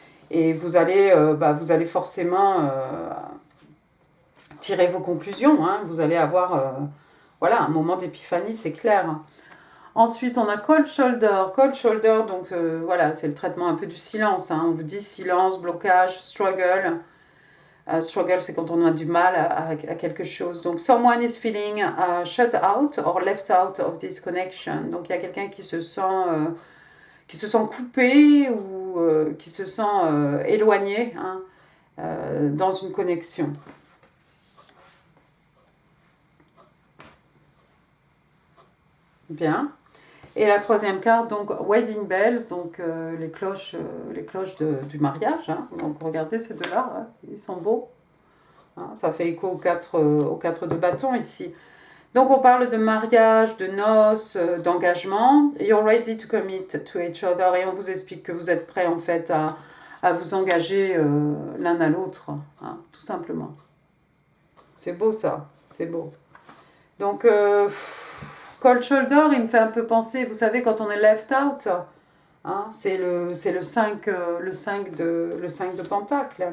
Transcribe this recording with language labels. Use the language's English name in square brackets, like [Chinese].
[French] Et vous allez forcément tirer vos conclusions, hein, vous allez avoir un moment d'épiphanie, c'est clair. Ensuite, on a Cold Shoulder. Cold Shoulder, donc c'est le traitement un peu du silence. Hein. On vous dit silence, blocage, struggle. Struggle, c'est quand on a du mal à quelque chose. [English] Donc, someone is feeling shut out or left out of this connection. [French] Donc, il y a quelqu'un qui se sent coupé ou qui se sent éloigné, hein, dans une connexion. Bien. Et la troisième carte, donc Wedding Bells, donc les cloches du mariage. Hein. Donc regardez ces deux-là, hein, ils sont beaux. Hein, ça fait écho aux quatre de bâton ici. Donc on parle de mariage, de noces, d'engagement. [English] You're ready to commit to each other. [French] Et on vous explique que vous êtes prêts en fait à vous engager l'un à l'autre, hein, tout simplement. C'est beau ça, c'est beau. Donc... Cold Shoulder, il me fait un peu penser, vous savez, quand on est left out, hein, c'est le 5 de pentacle.